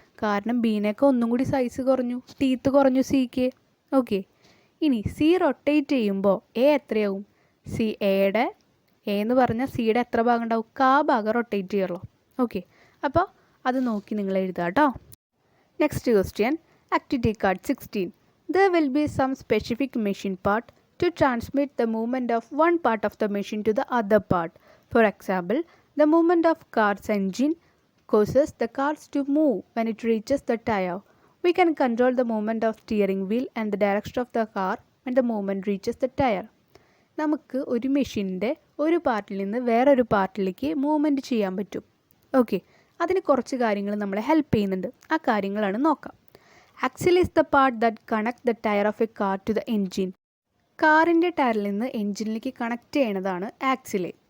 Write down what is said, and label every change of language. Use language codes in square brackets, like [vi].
[ml] കാരണം ബീനേക്കാൾ ഒന്നും കൂടി സൈസ് കുറഞ്ഞു, ടീത്ത് കുറഞ്ഞു സിക്ക്. ഓക്കെ, ഇനി സി റൊട്ടേറ്റ് ചെയ്യുമ്പോൾ എ എത്രയാവും? സി എയുടെ എ എന്ന് പറഞ്ഞാൽ സിയുടെ എത്ര ഭാഗം ഉണ്ടാവും? ഭാഗം റൊട്ടേറ്റ് ചെയ്യുള്ളൂ. ഓക്കെ, അപ്പോൾ അത് നോക്കി നിങ്ങൾ എഴുതുക കേട്ടോ. Next question, activity card 16. [en] There will be some specific machine part to transmit the movement of one part of the machine to the other part. For example, the movement of car's engine causes the cars to move when it reaches the tire. We can control the movement of steering wheel and the direction of the car when the movement reaches the tire. [ml] നമുക്ക് ഒരു മെഷീൻ്റെ ഒരു പാർട്ടിൽ നിന്ന് വേറൊരു പാർട്ടിലേക്ക് movement ചെയ്യാൻ പറ്റും. Okay, അതിന് കുറച്ച് കാര്യങ്ങൾ നമ്മളെ ഹെൽപ്പ് ചെയ്യുന്നുണ്ട്. ആ കാര്യങ്ങളാണ് നോക്കാം. [en] Axle is the part that connect the tyre of a car to the engine. [ml] കാറിൻ്റെ ടയറിൽ നിന്ന് എൻജിനിലേക്ക് കണക്ട് ചെയ്യണതാണ് ആക്സില്.